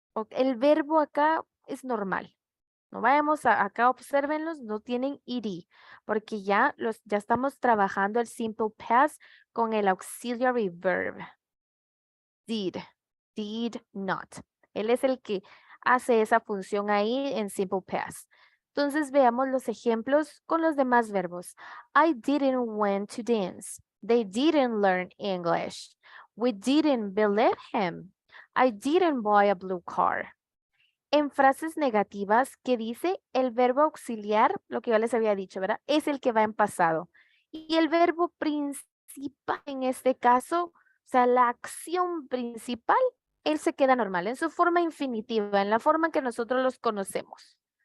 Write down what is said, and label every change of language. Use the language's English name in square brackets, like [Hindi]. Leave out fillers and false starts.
[Spanish] El verbo acá es normal. No vayamos acá, obsérvenlos, no tienen ed, porque ya estamos trabajando el simple past con el auxiliary verb. [English] Did not. [Spanish] Él es el que hace esa función ahí en simple past. Entonces veamos los ejemplos con los demás verbos. [English] I didn't went to dance. They didn't learn English. We didn't believe him. I didn't buy a blue car. [Spanish] En frases negativas, que dice el verbo auxiliar, lo que yo les había dicho, ¿verdad? Es el que va en pasado. Y el verbo principal en este caso, o sea, la acción principal, él se queda normal, en su forma infinitiva, en la forma en que nosotros los conocemos.